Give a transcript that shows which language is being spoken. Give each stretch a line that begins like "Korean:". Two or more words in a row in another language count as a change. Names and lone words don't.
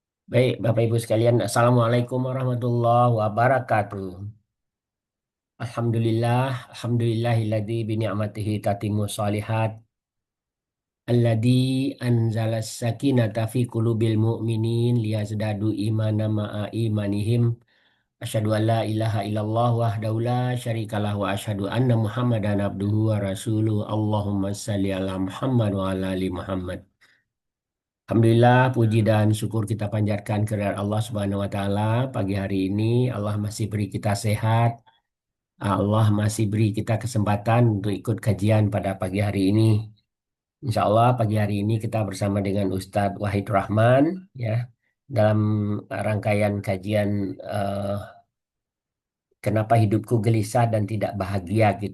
Indonesian: Baik, Bapak Ibu sekalian,
Arabic: السلام عليكم ورحمة الله وبركاته. الحمد لله، الحمد لله الذي بنعمته تتم الصالحات, الذي أنزل السكينة في قلوب المؤمنين ليزدادوا إيمانا مع إيمانهم. أشهد أن لا إله إلا الله وحده لا شريك له وأشهد أن محمدا عبده ورسوله. اللهم صل على محمد وعلى آل محمد.
Indonesian: Alhamdulillah, puji dan syukur kita panjatkan kehadirat Allah
Arabic: سبحانه وتعالى.
Indonesian: Pagi hari ini, Allah masih beri kita sehat. Allah masih beri kita kesempatan untuk ikut kajian pada pagi hari ini.
Arabic: إن شاء الله,
Indonesian: pagi hari ini kita bersama dengan Ustadz Wahid Rahman, ya, dalam rangkaian kajian eh, Kenapa Hidupku Gelisah dan Tidak Bahagia gitu.